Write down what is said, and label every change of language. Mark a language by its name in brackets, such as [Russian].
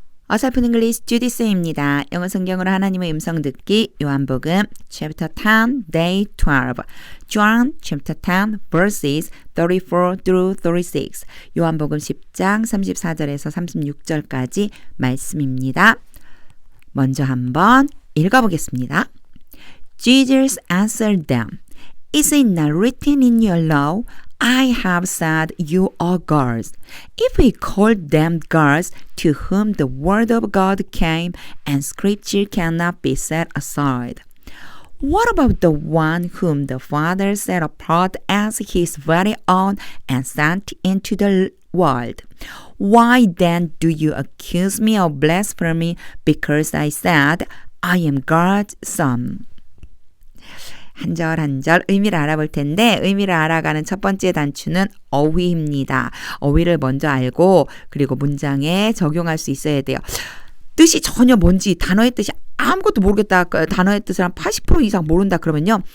[Korean] 어설픈 잉글리시 주디스입니다. 영어 성경으로 하나님의 음성 듣기 요한복음 [English] chapter 10 day 12 John chapter 10 verses 34 through 36 [Korean] 요한복음 10장 34절에서 36절까지 말씀입니다. 먼저 한번 읽어보겠습니다. [English] Jesus answered them. Is it not written in your law? I have said you are gods. If we called them gods to whom the word of God came and scripture cannot be set aside, what about the one whom the Father set apart as his very own and sent into the world? Why then do you accuse me of blasphemy because I said I am God's son? [Korean] 한 절 한 절 의미를 알아볼 텐데 의미를 알아가는 첫 번째 단추는 어휘입니다. 어휘를 먼저 알고 그리고 문장에 적용할 수 있어야 돼요. 뜻이 전혀 뭔지 단어의 뜻이 아무것도 모르겠다. 단어의 뜻을 한 80% 이상 모른다 그러면요.